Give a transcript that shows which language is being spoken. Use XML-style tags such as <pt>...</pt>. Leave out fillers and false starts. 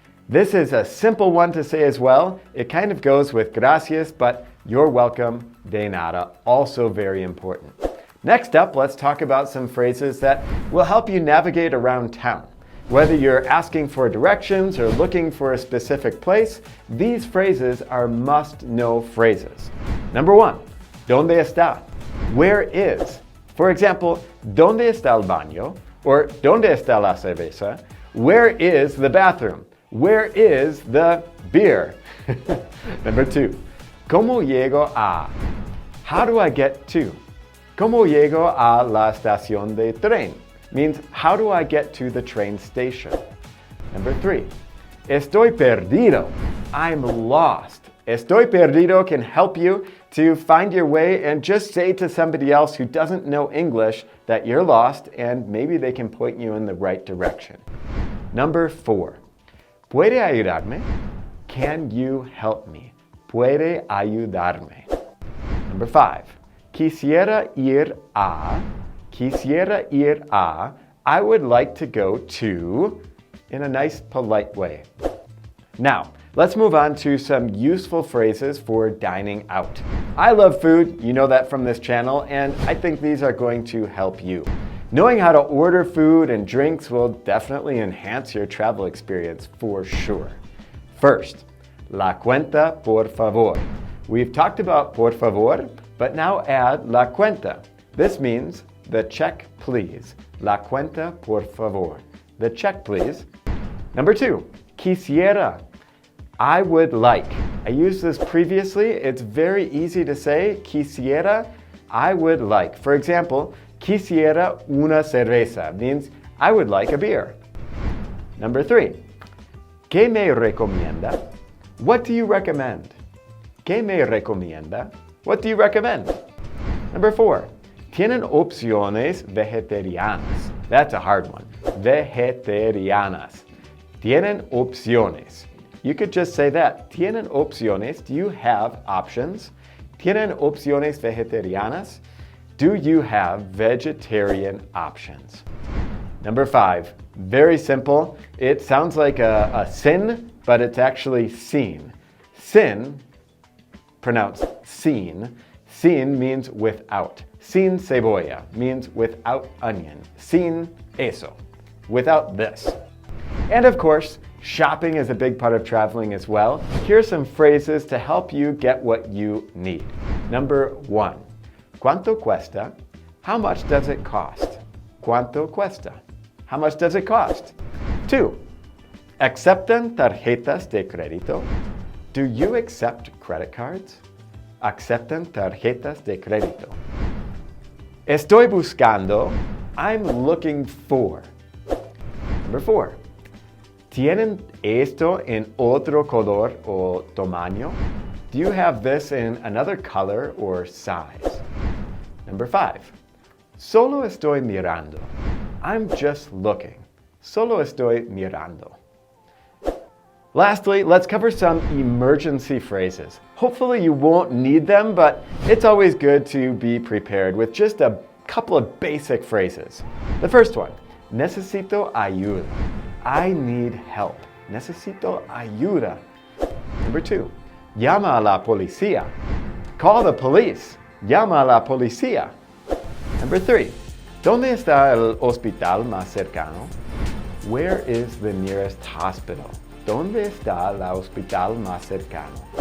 <en>This is a simple one to say as well. It kind of goes with</en> <es>gracias,</es> <en>but you're welcome,</en> <es>de nada,</es> <en>also very important. Next up, let's talk about some phrases that will help you navigate around town. Whether you're asking for directions or looking for a specific place, these phrases are must-know phrases. Number one,</en> <es>¿dónde está?</es> <en>Where is?</en> <es>For example, ¿dónde está el baño? Or ¿dónde está la cerveza?</es> <en>Where is the bathroom? Where is the beer? Number two,</en> <es>¿cómo llego a?</es> <en>How do I get to?</en> <es>¿Cómo llego a la estación de tren?</es> <en>Means how do I get to the train station? Number three,</en> <es>estoy perdido.</es> <en>I'm lost.</en> <es>Estoy perdido</es> <en>can help you to find your way and just say to somebody else who doesn't know English that you're lost and maybe they can point you in the right direction. Number four,</en> <es>¿puede ayudarme?</es> <en>Can you help me?</en> <es>¿Puede ayudarme? Number five, quisiera ir a. Quisiera ir a,</es> <en>I would like to go to, in a nice, polite way. Now, let's move on to some useful phrases for dining out. I love food, you know that from this channel, and I think these are going to help you. Knowing how to order food and drinks will definitely enhance your travel experience for sure.</en> <es>First, la cuenta por favor.</es> <en>We've talked about</en> <es>por favor,</es> <en>but now add</en> <es>la cuenta.</es> <en>This means the check, please.</en> <es>La cuenta, por favor.</es> <en>The check, please. Number two,</en> <es>quisiera.</es> <en>I would like. I used this previously. It's very easy to say.</en> <es>Quisiera,</es> <en>I would like. For example,</en> <es>quisiera una cerveza</es> <en>means I would like a beer. Number three,</en> <es>¿qué me recomienda?</es> <en>What do you recommend?</en> <es>¿Qué me recomienda?</es> <en>What do you recommend? Number four,</en> <es>¿tienen opciones vegetarianas?</es> <en>That's a hard one.</en> <es>Vegetarianas. ¿Tienen opciones?</es> <en>You could just say that.</en> <es>¿Tienen opciones?</es> <en>Do you have options?</en> <es>¿Tienen opciones vegetarianas?</es> <en>Do you have vegetarian options? Number 5, very simple. It sounds like a sin, but it's actually sin. Sin, pronounced sin. Sin means without.</en> <es>Sin cebolla</es> <en>means without onion.</en> <es>Sin eso,</es> <en>without this. And of course, shopping is a big part of traveling as well. Here are some phrases to help you get what you need. Number 1,</en> <es>¿cuánto cuesta?</es> <en>How much does it cost?</en> <es>¿Cuánto cuesta?</es> <en>How much does it cost?</en> <es>2, ¿aceptan tarjetas de crédito?</es> <en>Do you accept credit cards?</en> <es>¿Aceptan tarjetas de crédito? Estoy buscando.</es> <en>I'm looking for. Number 4,</en> <es>¿tienen esto en otro color o tamaño?</es> <en>Do you have this in another color or size? Number 5,</en> <es>solo estoy mirando.</es> <en>I'm just looking.</en> <es>Solo estoy mirando.</es> <en>Lastly, let's cover some emergency phrases. Hopefully you won't need them, but it's always good to be prepared with just a couple of basic phrases. The first one,</en> <es>necesito ayuda.</es> <en>I need help.</en> <es>Necesito ayuda. Number 2, llama a la policía.</es> <en>Call the police.</en> <es>Llama a la policía.</es> <en>Number 3,</en> <es>¿dónde está el hospital más cercano?</es> <en>Where is the nearest hospital?</en> <es>¿Dónde está el hospital más cercano?</es>